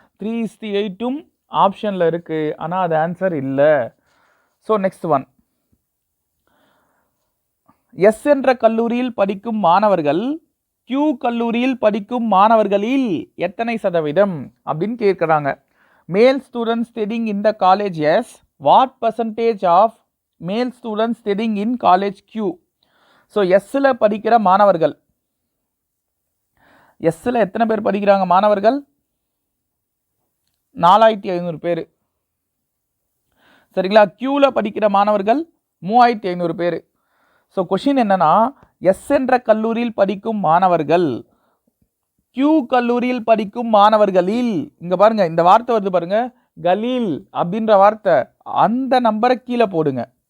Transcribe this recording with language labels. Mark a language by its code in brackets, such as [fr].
[ta] 3:8ம் ஆப்ஷனில் இருக்குது, ஆனால் அது ஆன்சர் இல்லை. [en] so next one, [ta] எஸ் என்ற கல்லூரியில் படிக்கும் மாணவர்கள் கியூ கல்லூரியில் படிக்கும் மாணவர்களில் எத்தனை சதவீதம் அப்படின்னு கேட்குறாங்க. [en] Male students studying in the college S, what percentage of male students studying in college Q? [ta] So எஸ்ஸில் படிக்கிற மாணவர்கள், எஸ்ஸில் எத்தனை பேர் படிக்கிறாங்க மாணவர்கள்? 4500 பேர். சரிங்களா? கியூவில் படிக்கிற மாணவர்கள் 3500 பேர். ஸோ கொஷின் என்னன்னா, எஸ் என்ற கல்லூரியில் படிக்கும் மாணவர்கள் கியூ கல்லூரியில் படிக்கும் மாணவர்களில், இங்கே பாருங்கள் இந்த வார்த்தை வருது பாருங்கள், கலீல் அப்படின்ற வார்த்தை, அந்த நம்பரை கீழே போடுங்க.